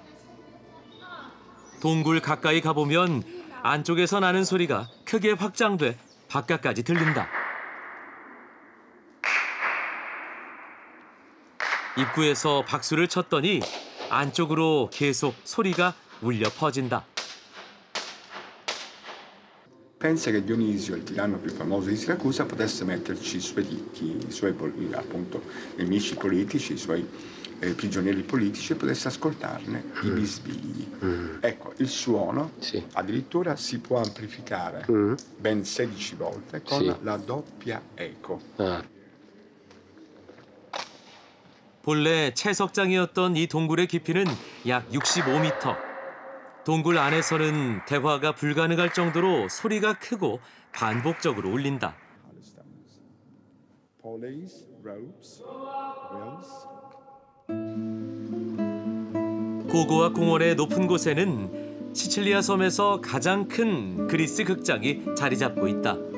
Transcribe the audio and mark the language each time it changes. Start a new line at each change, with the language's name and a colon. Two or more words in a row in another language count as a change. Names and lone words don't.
Korean: 동굴 가까이 가보면 안쪽에서 나는 소리가 크게 확장돼 바깥까지 들린다. 입구에서 박수를 쳤더니 안쪽으로 계속 소리가 울려 퍼진다.
Italian: Pensa che Dionisio, il tiranno più famoso di Siracusa, potesse metterci i suoi ricchi, i suoi appunto nemici politici, i suoi prigionieri politici e potesse ascoltarne i bisbigli. Ecco, il suono addirittura si può amplificare ben 16 volte con la doppia eco.
Korean: 본래 채석장이었던 이 동굴의 깊이는 약 65m. 동굴 안에서는 대화가 불가능할 정도로 소리가 크고 반복적으로 울린다. 고고학 공원의 높은 곳에는 시칠리아 섬에서 가장 큰 그리스 극장이 자리 잡고 있다.